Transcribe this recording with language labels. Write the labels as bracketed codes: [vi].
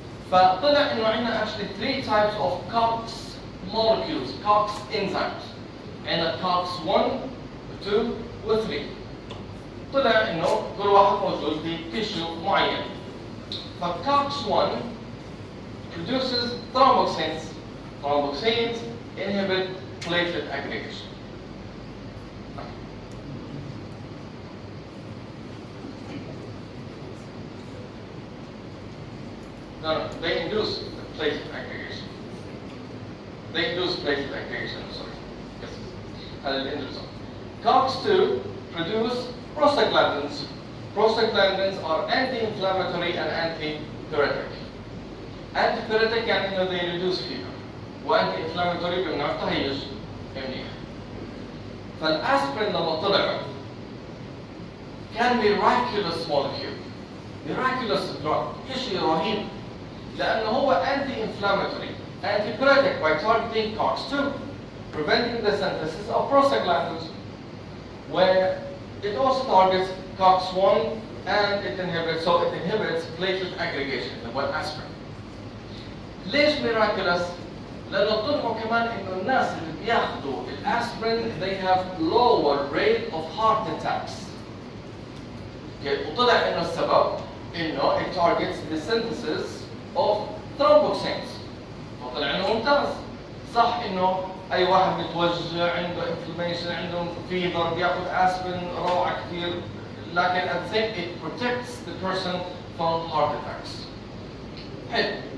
[ar] فطلع انه عندنا [en] actually 3 types of COX molecules, COX enzymes. [ar] عندنا COX 1, 2 و 3. طلع انه كل واحد موجود في tissue معين. [en] فCOX 1 produces thromboxanes. Thromboxanes inhibit platelet aggregation. No, they induce platelet aggregation. They induce platelet aggregation, sorry. Yes. COX-2 produce prostaglandins. Prostaglandins are anti-inflammatory and anti-pyretic. Anti-pyretic [ar] يعني انه [en] they reduce fever. [ar] وانتي-inflammatory بيمنع التهيج منيح. فالاسبرين لما طلع كان [en] miraculous molecule. Miraculous drug. [ar] شيء رهيب. لأنه هو [en] anti-inflammatory, anti-pyretic by targeting COX-2, preventing the synthesis of prostaglandins, where it also targets COX-1 and it inhibits platelet aggregation, the one aspirin. [ar] ليش ميراكلس؟ لأنه طلعوا كمان إنه الناس اللي بياخذوا الأسبرين [en] they have lower rate of heart attacks. [ar] وطلع إنه السبب إنه [en] it targets the synthesis of thromboxanes. [ar] وطلع إنه ممتاز. صح إنه أي واحد متوجع عنده inflammation عنده fever بياخذ أسبرين روعة كثير، لكن [en] at the same it protects the person from heart attacks. [ar] حلو.